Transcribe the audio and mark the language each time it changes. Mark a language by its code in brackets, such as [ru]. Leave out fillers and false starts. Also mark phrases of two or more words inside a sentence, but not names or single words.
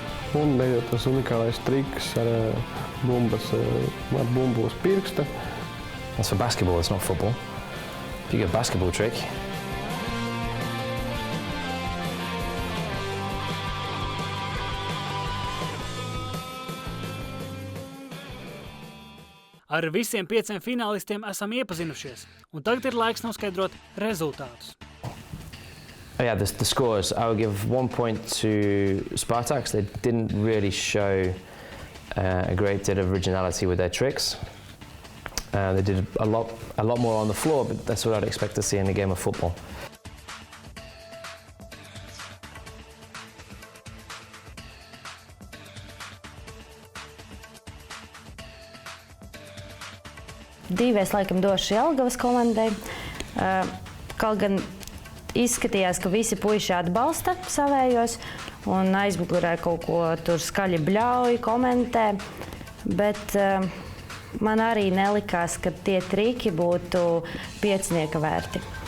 [lv] Un tas unikālais triks ar bumbu uz pirksta. [en] That's for basketball, it's not football. If you get a basketball trick, [lv] Ar visiem 5 finālistiem esam iepazinušies, un tagad ir laiks noskaidrot rezultātus. [en] yeah, the scores. I would give 1 point to Spartaks. They didn't really show a great deal of originality with their tricks. They did a lot more on the floor, but that's what I'd expect to see in a game of football. [lv] Divas laikam došu Jelgavas komandai. Kaut gan izskatījās, ka visi puiši atbalsta savējos un aizmugurē kaut ko tur skaļi bļauj, komentē, bet man arī nelikās, ka tie triki būtu 5 vērti.